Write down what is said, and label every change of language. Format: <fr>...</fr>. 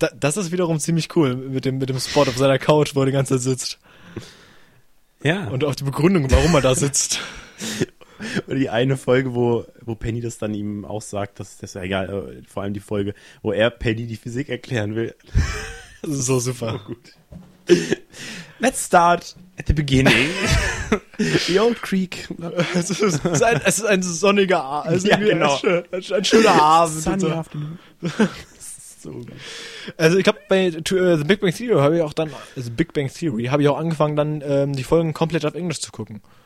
<de>Das ist wiederum ziemlich cool mit dem Spot auf seiner Couch, wo er die ganze Zeit sitzt. Ja. Und auch die Begründung, warum er da sitzt. Oder die eine Folge, wo Penny das dann ihm auch sagt, das ist ja egal, vor allem die Folge, wo er Penny die Physik erklären will. So super. Oh, gut.</de> <en>Let's start at the beginning. The old Creek.</en> <de>Es ist ein sonniger Abend. Ja, genau. Ein schöner Abend.</de> <en>Sunny afternoon.</en> <de>So. Also ich habe bei The Big Bang Theory angefangen, dann die Folgen komplett auf Englisch zu gucken.</de>